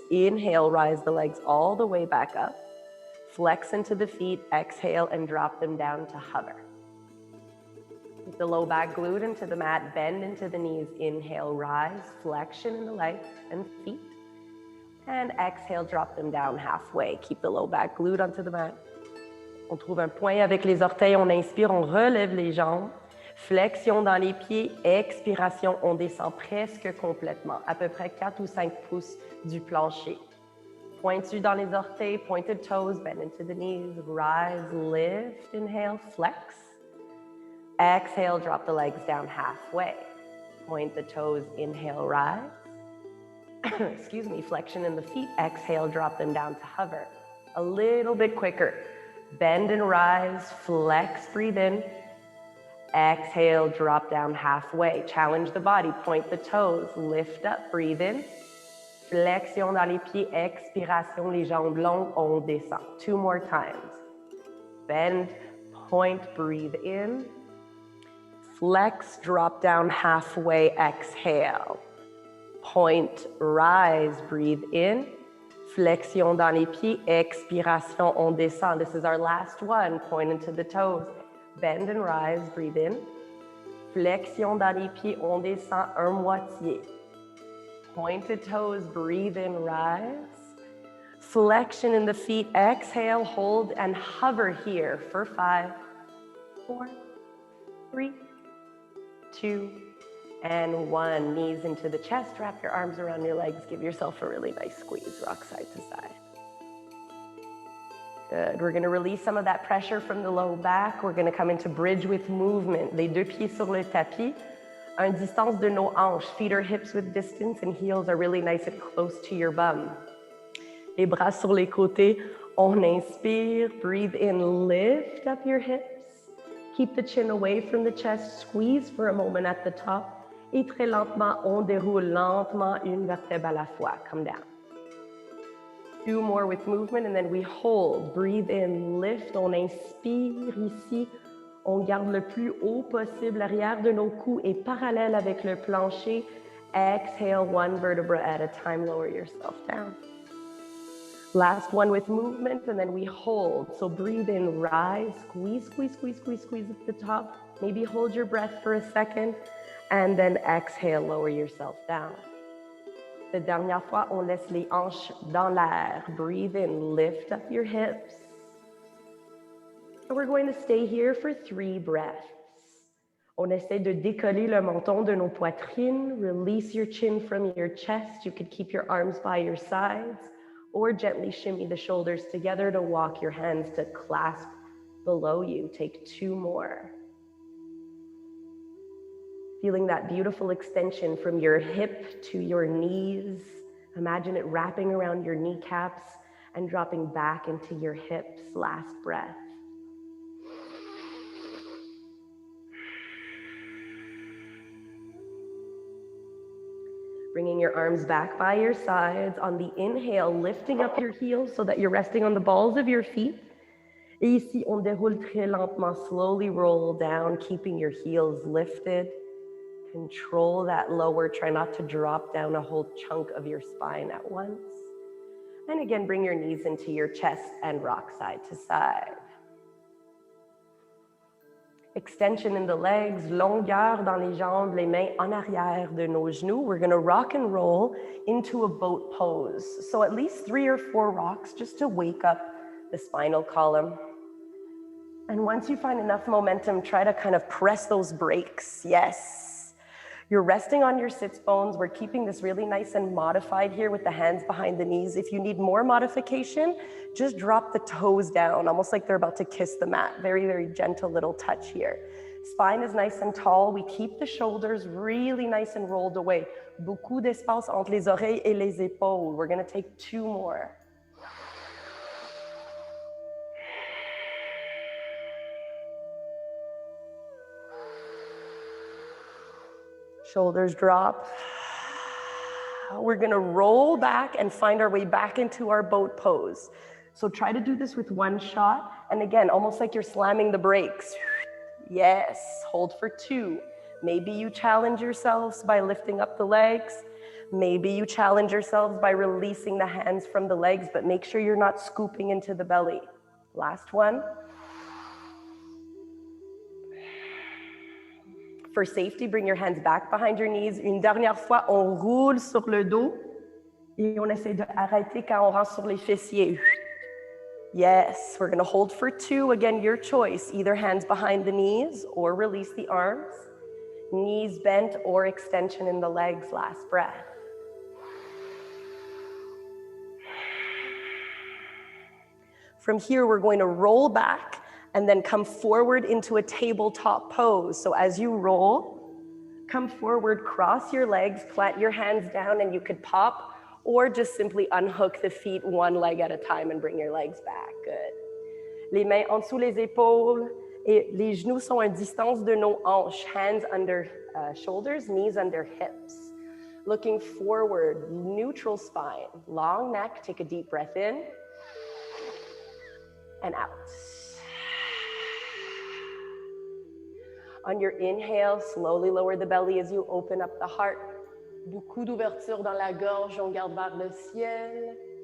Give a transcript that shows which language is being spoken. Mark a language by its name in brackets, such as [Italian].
[English] Inhale, rise the legs all the way back up. Flex into the feet, exhale, and drop them down to hover. Keep the low back glued into the mat, bend into the knees. Inhale, rise, flexion in the legs and feet. And exhale, drop them down halfway. Keep the low back glued onto the mat. [French] On trouve un point avec les orteils. On inspire, on relève les jambes. Flexion dans les pieds. Expiration, on descend presque complètement, à peu près 4 ou 5 pouces du plancher. Pointu dans les orteils, [English] pointed toes, bend into the knees. Rise, lift, inhale, flex. Exhale, drop the legs down halfway. Point the toes, inhale, rise. Excuse me, flexion in the feet. Exhale, drop them down to hover. A little bit quicker. Bend and rise, flex, breathe in. Exhale, drop down halfway. Challenge the body, point the toes, lift up, breathe in. [French] Flexion dans les pieds, expiration, les jambes longues, on descend. [English] 2 more times. Bend, point, breathe in. Flex, drop down halfway, exhale. Point, rise, breathe in. [French] Flexion dans les pieds, expiration, on descend. [English] This is our last one. Point into the toes. Bend and rise, breathe in. [French] Flexion dans les pieds, on descend, un moitié. [English] Pointed toes, breathe in, rise. Flexion in the feet, exhale, hold, and hover here for 5, 4, 3, 2, and 1. Knees into the chest, wrap your arms around your legs, give yourself a really nice squeeze, rock side to side. Good. We're going to release some of that pressure from the low back. We're going to come into bridge with movement. [French] Les deux pieds sur le tapis, en distance de nos hanches. [English] Feet or hips with distance and heels are really nice and close to your bum. [French] Les bras sur les côtés. On inspire, [English] breathe in, lift up your hips. Keep the chin away from the chest, squeeze for a moment at the top. [French] Et très lentement, on déroule lentement une vertèbre à la fois. [English] Come down. 2 more with movement and then we hold. Breathe in, lift. [French] On inspire ici. On garde le plus haut possible. L'arrière de nos coups est parallèle avec le plancher. [English] Exhale, 1 vertebra at a time. Lower yourself down. Last one with movement and then we hold. So breathe in, rise, squeeze, squeeze, squeeze, squeeze, squeeze at the top. Maybe hold your breath for a second and then exhale, lower yourself down. [French] La dernière fois, on laisse les hanches dans l'air. [English] Breathe in, lift up your hips. And we're going to stay here for 3 breaths. [French] On essaie de décoller le menton de nos poitrines. [English] Release your chin from your chest. You could keep your arms by your sides or gently shimmy the shoulders together to walk your hands to clasp below you. Take 2 more. Feeling that beautiful extension from your hip to your knees. Imagine it wrapping around your kneecaps and dropping back into your hips. Last breath. Bringing your arms back by your sides. On the inhale, lifting up your heels so that you're resting on the balls of your feet. [French] Et ici, on déroule très lentement, [English] slowly roll down, keeping your heels lifted. Control that lower, try not to drop down a whole chunk of your spine at once. And again, bring your knees into your chest and rock side to side. Extension in the legs, [French] longueur dans les jambes, les mains en arrière de nos genoux. [English] We're gonna rock and roll into a boat pose. So at least 3 or 4 rocks just to wake up the spinal column. And once you find enough momentum, try to kind of press those brakes. Yes. You're resting on your sits bones. We're keeping this really nice and modified here with the hands behind the knees. If you need more modification, just drop the toes down, almost like they're about to kiss the mat. Very, very gentle little touch here. Spine is nice and tall. We keep the shoulders really nice and rolled away. [French] Beaucoup d'espace entre les oreilles et les épaules. [English] We're gonna take 2 more. Shoulders drop. We're gonna roll back and find our way back into our boat pose. So try to do this with 1 shot. And again, almost like you're slamming the brakes. Yes, hold for 2. Maybe you challenge yourselves by lifting up the legs. Maybe you challenge yourselves by releasing the hands from the legs, but make sure you're not scooping into the belly. Last one. For safety, bring your hands back behind your knees. [French] Une dernière fois, on roule sur le dos et on essaie de arrêter quand on rentre sur les fessiers. [English] Yes, we're gonna hold for 2. Again, your choice. Either hands behind the knees or release the arms. Knees bent or extension in the legs. Last breath. From here, we're going to roll back and then come forward into a tabletop pose. So as you roll, come forward, cross your legs, plant your hands down, and you could pop or just simply unhook the feet 1 leg at a time and bring your legs back. Good. [French] Les mains en dessous les épaules et les genoux sont à distance de nos hanches. [English] Hands under shoulders, knees under hips. Looking forward, neutral spine, long neck. Take a deep breath in and out. On your inhale, slowly lower the belly as you open up the heart. [French] Beaucoup d'ouverture dans la gorge, on garde vers le ciel.